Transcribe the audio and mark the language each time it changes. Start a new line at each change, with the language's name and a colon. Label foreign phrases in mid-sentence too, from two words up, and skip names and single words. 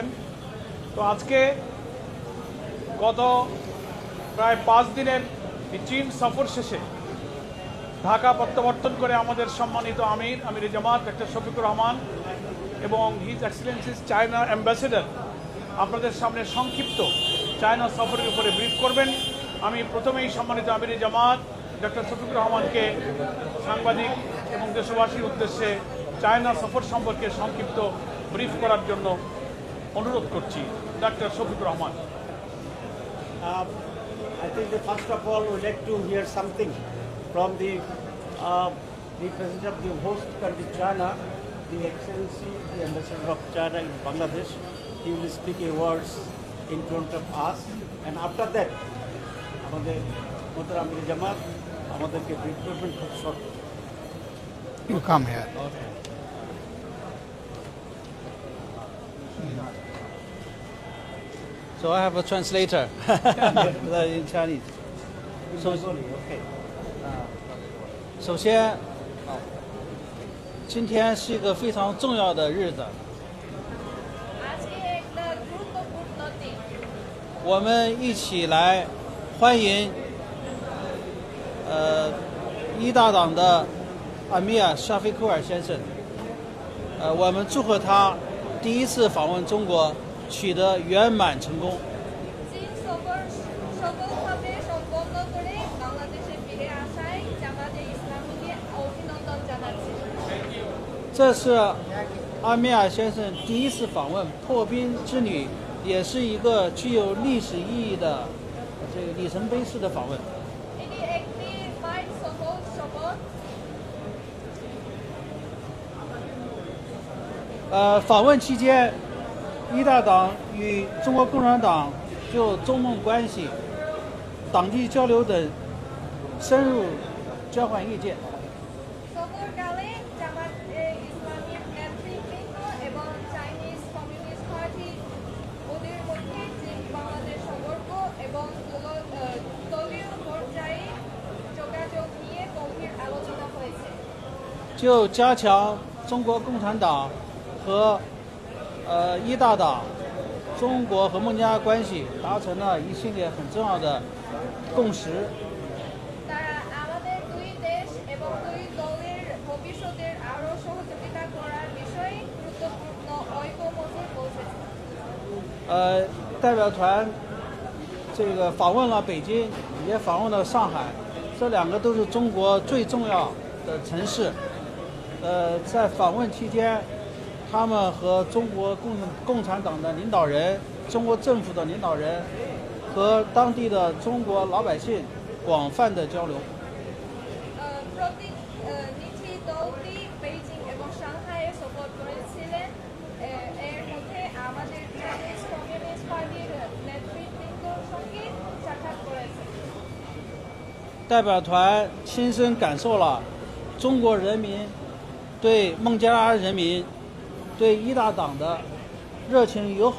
Bangla: তো আজকে গত প্রায় 5 দিনের চীন সফর শেষে ঢাকা প্রত্যাবর্তন করে আমাদের সম্মানিত আমির জামাত ডক্টর শফিকুর রহমান এবং
English: His Excellencies China Ambassador
Bangla: আপনাদের সামনে সংক্ষিপ্ত চায়না সফরের উপরে ব্রিফ করবেন। আমি প্রথমেই সম্মানিত আমির জামাত ডক্টর শফিকুর রহমানকে সাংবাদিক এবং দেশবাসীর উদ্দেশ্যে চায়না সফর সম্পর্কে সংক্ষিপ্ত ব্রিফ করার জন্য অনুরোধ করছি। ডক্টর শফিকুর রহমান।
English: I think that first of all, we'd like to hear something from the President of the host country, China, the Excellency, the Ambassador of China in Bangladesh. He will speak a words in front of us, and after that,
Bangla: আমাদের মোহতারাম আমির জামাত আমাদেরকে ব্রিফ করবেন খুব শর্ট।
English: You come here. So I have a translator in Chinese. Okay.
Chinese: 首先，今天是一个非常重要的日子，
Bangla: আজকে একটা গুরুত্বপূর্ণ দিন।
Chinese: 我们一起来欢迎一大党的阿米尔沙菲库尔先生。我们祝贺他第一次访问中国取得圆满成功。
Bangla: চীন সফর সফলভাবে সম্পন্ন করে বাংলাদেশে ফিরে আসায় জামাতে ইসলামীকে অভিনন্দন জানাচ্ছি।
Chinese: 这是阿米尔先生第一次访问破冰之旅，也是一个具有历史意义的这个里程碑式的访问。
Bangla: এটি একটি মাইল সফর।
Chinese: 访问期间，一大党与中国共产党就中孟关系、党际交流等深入交换意见。
Bangla: সফরকালে জামাতে ইসলামীর নেতৃবৃন্দ এবং
English: Chinese Communist Party
Bangla: ওদের মধ্যে চীন বাংলাদেশ সম্পর্ক এবং দলীয় পর্যায়ে যোগাযোগ নিয়ে গভীর আলোচনা হয়েছে।
Chinese: 就加强中国共产党和一大党、中国和孟加拉关系达成了一系列很重要的共识。
Bangla: তারা আমাদের দুই দেশ এবং দুই দলের ভবিষ্যতের আরও সহযোগিতা করার বিষয়ে গুরুত্বপূর্ণ ঐকমত্যে পৌঁছেছে।
Chinese: 代表团这个访问了北京，也访问了上海，这两个都是中国最重要的城市。在访问期间，他们和中国共产党的领导人、中国政府的领导人和当地的中国老百姓广泛的交流。
Bangla: প্রতিনিধি দলটি বেইজিং এবং সাংহাইয়ে সফর করেছিলেন। এর মধ্যে আমাদের
English: Chinese Communist Party's
Bangla: নেতৃবৃন্দর সঙ্গে সাক্ষাৎ করেছে।
Chinese: 代表团亲身感受了中国人民对孟加拉人民、对一大党的热情友好。